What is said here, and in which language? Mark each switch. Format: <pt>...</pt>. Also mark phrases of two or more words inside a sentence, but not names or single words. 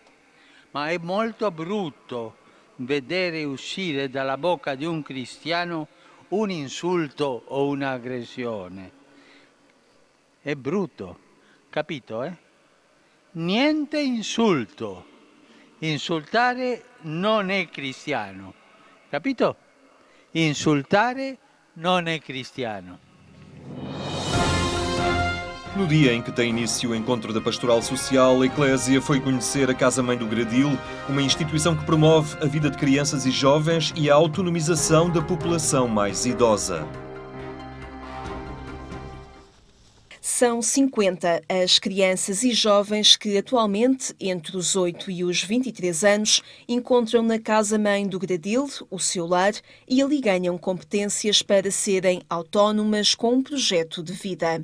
<it>Ma è molto brutto vedere uscire dalla bocca di un cristiano un insulto o un'aggressione. È brutto, capito? Niente insulto. Insultare non è cristiano, capito? Insultare non è cristiano.</it> <pt>No dia em que tem início o encontro da Pastoral Social, a Eclésia foi conhecer a Casa-Mãe do Gradil, uma instituição que promove a vida de crianças e jovens e a autonomização da população mais idosa. São 50 as crianças e jovens que atualmente, entre os 8 e os 23 anos, encontram na Casa-Mãe do Gradil, o seu lar, e ali ganham competências para serem autónomas com um projeto de vida.</pt>